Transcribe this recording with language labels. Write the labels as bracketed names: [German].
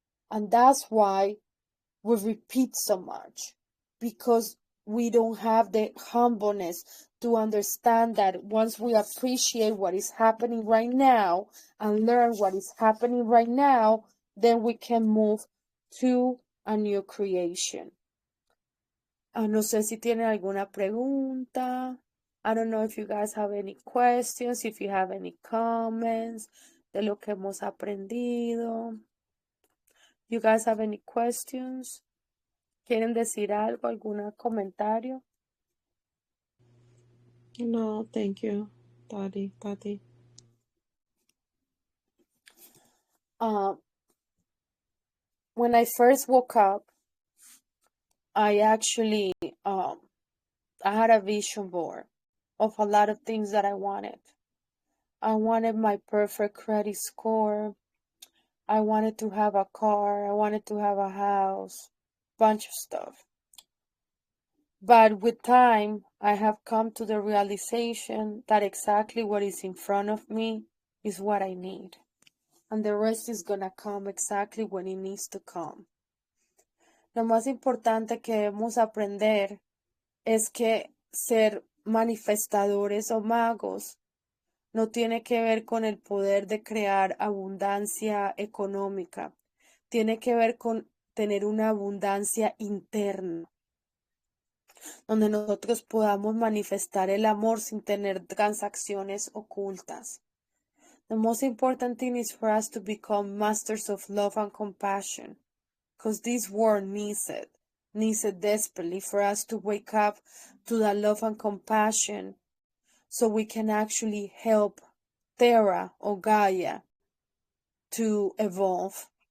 [English] And that's why we repeat so much, because we don't have the humbleness to understand that once we appreciate what is happening right now and learn what is happening right now, then we can move to a new creation. [Spanish] No sé si tienen alguna pregunta. [English] I don't know if you guys have any questions, if you have any comments [Spanish] de lo que hemos aprendido. [English] You guys have any questions? [Spanish] ¿Quieren decir algo, algún comentario? [English] No, thank you, Tati. When I first woke up, I actually I had a vision board of a lot of things that I wanted. I wanted my perfect credit score. I wanted to have a car. I wanted to have a house. Bunch of stuff. But with time, I have come to the realization that exactly what is in front of me is what I need. And the rest is gonna come exactly when it needs to come. [Spanish] Lo más importante que debemos aprender es que ser manifestadores o magos no tiene que ver con el poder de crear abundancia económica. Tiene que ver con tener una abundancia interna, donde nosotros podamos manifestar el amor sin tener transacciones ocultas. [English] The most important thing is for us to become masters of love and compassion, because this world needs it desperately for us to wake up to that love and compassion, so we can actually help Terra or Gaia to evolve.